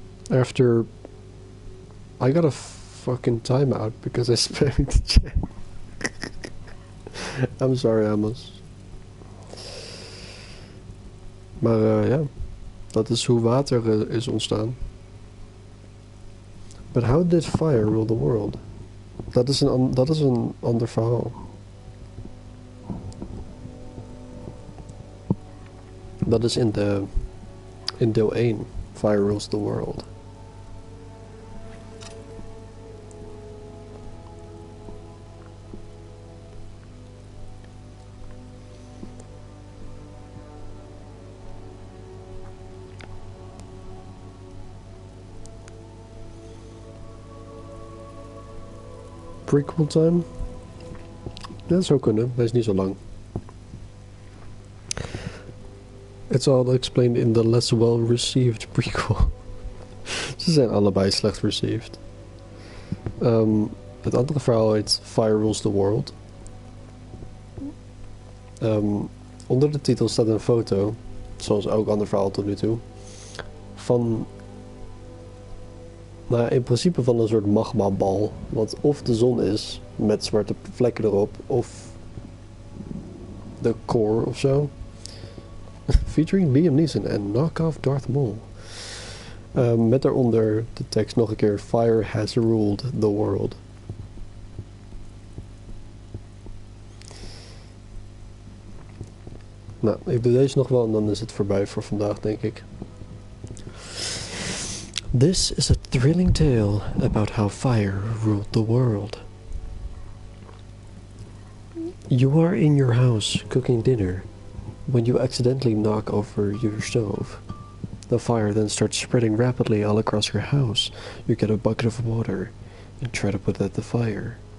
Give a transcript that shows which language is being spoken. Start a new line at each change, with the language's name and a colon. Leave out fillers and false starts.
English: After I got a fucking timeout because I spammed the chat. I'm sorry, Amos.
Dutch: Maar ja, dat is hoe water is ontstaan.
English: But how did fire rule the world?
Dutch: Dat is een ander verhaal. Dat is in deel 1.
English: Fire rules the world.
Dutch: Prequel time? Dat zou kunnen, hij is niet zo lang.
English: It's all explained in the less well-received prequel.
Dutch: Ze zijn allebei slecht received. Het andere verhaal heet Fire Rules the World. Onder de titel staat een foto, zoals elk ander verhaal tot nu toe, van... Nou, in principe van een soort magmabal, wat of de zon is, met zwarte vlekken erop, of de core of zo. Featuring Liam Neeson en knock-off Darth Maul. Met daaronder de tekst nog een keer,
English: Fire has ruled the world.
Dutch: Nou, ik doe deze nog wel en dan is het voorbij voor vandaag, denk ik.
English: This is a thrilling tale about how fire ruled the world. You are in your house cooking dinner when you accidentally knock over your stove. The fire then starts spreading rapidly all across your house. You get a bucket of water and try to put out the fire.